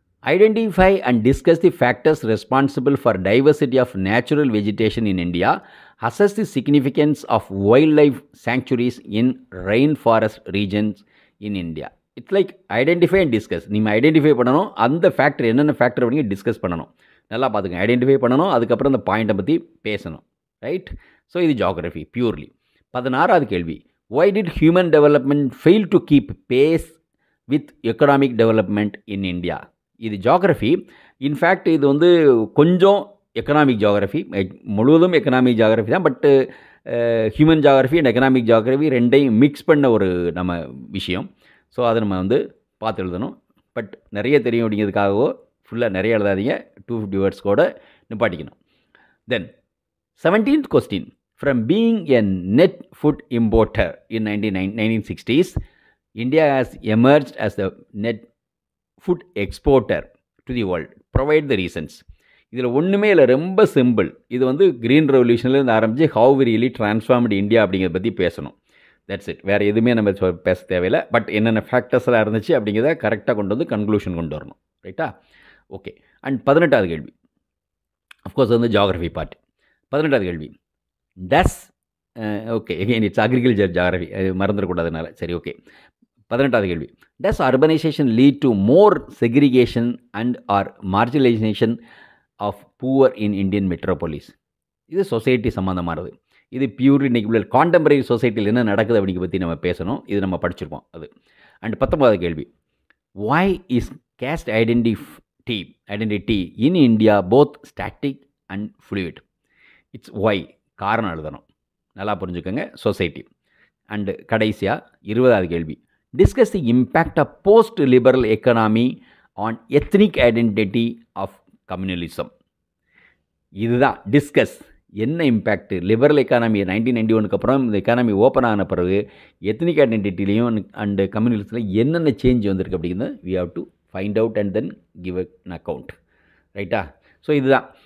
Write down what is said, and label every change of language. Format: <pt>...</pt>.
<en>Identify and discuss the factors responsible for diversity of natural vegetation in India. Assess the significance of wildlife sanctuaries in rainforest regions in India. It's like identify and discuss.</en> <ta>நீங்கள் identify பண்ணணும், அந்த factor என்னென்ன factor அப்படிங்க discuss பண்ணணும். நல்லா பார்த்துங்க. Identify பண்ணணும், அதுக்கப்புறம் அந்த பாயிண்ட்டை பற்றி பேசணும். ரைட்? ஸோ இது ஜாகிரஃபி பியூர்லி. 16வது கேள்வி.</ta> <en>Why did human development fail to keep pace with economic development in India?</en> <ta>இது ஜாகிரஃபி. இன்ஃபேக்ட் இது வந்து கொஞ்சம் எக்கனாமிக் ஜாகிரஃபி, முழுவதும் எக்கனாமிக் ஜாகிரஃபி தான். பட்டு human geography and economic geography ரெண்டையும் மிக்ஸ் பண்ண ஒரு நம்ம விஷயம். ஸோ அதை நம்ம வந்து பார்த்து எழுதணும். பட் நிறைய தெரியும் அப்படிங்கிறதுக்காகவோ ஃபுல்லாக நிறைய எழுதாதீங்க. 250 வேர்ட்ஸ் கூட நிப்பாட்டிக்கணும். தென் 17th question.</ta> <en>From being a net food importer in 1960s, India has emerged as a net food exporter to the world. Provide the reasons.</en> <ta>இதில் ஒன்றுமே இல்லை, ரொம்ப சிம்பிள். இது வந்து க்ரீன் ரெவல்யூஷன்லேருந்து ஆரம்பித்து</ta> <en>how we really transformed India</en> <ta>அப்படிங்கிறத பற்றி பேசணும். That's it. வேறு எதுவுமே நம்ம பேச தேவையில்லை. பட் என்னென்ன ஃபேக்டர்ஸ்லாம் இருந்துச்சு அப்படிங்கிறத கரெக்டாக கொண்டு வந்து கன்க்ளூஷன் கொண்டு வரணும். ரைட்டா? ஓகே. அண்ட் 18வது கேள்வி, அஃப்கோர்ஸ் வந்து ஜியாகிரஃபி பார்ட். 18வது கேள்வி, டஸ் okay again it's agriculture geography, மறந்துடக்கூடாதுனால. சரி, ஓகே. 18வது கேள்வி,</ta> <en>Does urbanisation lead to more segregation and or marginalisation of poor in Indian metropolis?</en> <ta>இது சொசைட்டி சம்மந்தமானது. இது பியூர் இன்னைக்கு உள்ள கான்டெம்பரரி சொசைட்டியில் என்ன நடக்குது அப்படிங்க பற்றி நம்ம பேசணும். இது நம்ம படிச்சிருப்போம் அது.</ta> <en>And 19வது கேள்வி, why is caste identity in India both static and fluid?</en> <ta>It's Y, காரணம் எழுதணும். நல்லா புரிஞ்சுக்கோங்க, சொசைட்டி. அண்டு கடைசியாக 20வது கேள்வி,</ta> <en>Discuss the impact of post liberal economy on ethnic identity of communalism. இதுதான் discuss.</en> <ta>என்ன இம்பேக்ட் லிபரல் எக்கானமி 1991 அப்புறம் இந்த எக்கானமி ஓப்பன் ஆன பிறகு எத்னிக் ஐடென்டிட்டிலையும் அண்டு கம்யூனிஸ்டில் என்னென்ன சேஞ்ச் வந்திருக்கு அப்படிங்கிறது</ta> <en>We have to find out and then give an account.</en> <ta>ரைட்டா? ஸோ இதுதான்.</ta>